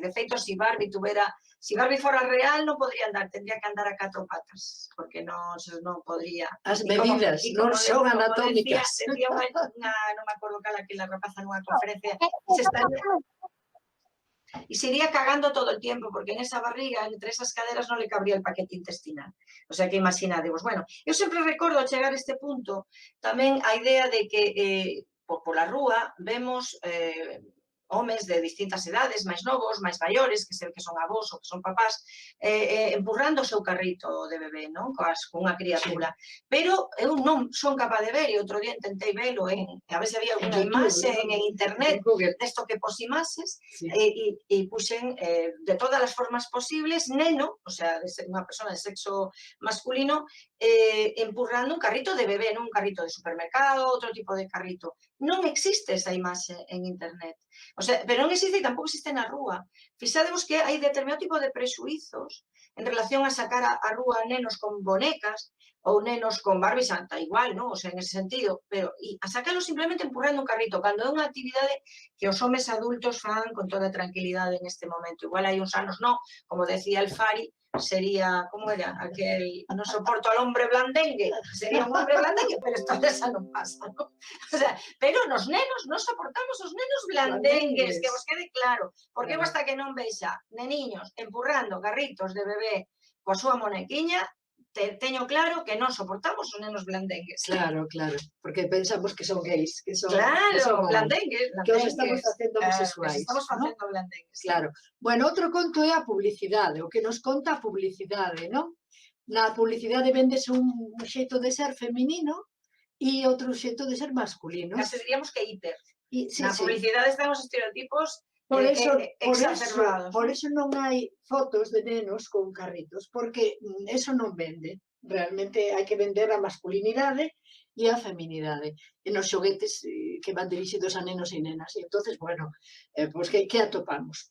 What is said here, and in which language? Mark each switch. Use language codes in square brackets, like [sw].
[gl] De feito, [es] si Barbie fuera real, no podría andar, tendría que andar a 4 patas, porque no podría. [gl] As medidas non son anatómicas. [es] Decía non me acuerdo cala que la rapaza [gl] nunha conferencia, [es] y se iría cagando todo el tiempo, porque en esa barriga, entre esas caderas, no le cabría el paquete intestinal. [gl] O sea que imaginadevos. Bueno, eu sempre recordo ao chegar a este punto tamén a idea de que pola rúa vemos homes de distintas edades, máis novos, máis maiores, que se ve que son avós ou que son papás, empurrando o seu carrito de bebé, non? Cunha criatura. Pero eu non son capaz de ver, e outro día intentei velo, a ver se había alguna imaxe en internet desto que posimases, e puxen de todas as formas posibles, neno, o sea, unha persona de sexo masculino, empurrando un carrito de bebé, non un carrito de supermercado, outro tipo de carrito. Non existe esa imaxe en internet. O sea, pero non existe e tampouco existe na rúa. Fixadevos que hai determinado tipo de prexuizos en relación a sacar a rúa nenos con bonecas, ou nenos con Barbie Santa, igual, non? O sea, en ese sentido, pero a sacalo simplemente empurrando un carrito, cando é unha actividade que os homes adultos fan con toda tranquilidade en este momento. Igual hai uns anos non, como decía el Fari, sería, como era, aquel, non [es] soporto al hombre blandengue, [gl] sería un hombre blandengue, pero esta esa non pasa, non? O sea, pero nos nenos non soportamos os nenos blandengues, que vos quede claro, porque eu hasta que non vexa neniños empurrando carritos de bebé coa súa monequiña, teño claro que non soportamos os nenos blandengues. Claro, claro, porque pensamos que son gays, que son... Claro, blandengues. Que os estamos facendo homosexuais, estamos facendo blandengues. Claro. Bueno, outro conto é a publicidade, o que nos conta a publicidade, non? Na publicidade vendese un xeito de ser feminino e outro xeito de ser masculino. Case diríamos que hiper. Na publicidade están os estereotipos exacerbados. Por eso non hai fotos de nenos con carritos, porque eso non vende. Realmente hai que vender a masculinidade e a feminidade. E nos xoguetes que van dirixidos a nenos e nenas. E entonces, bueno, pues que atopamos?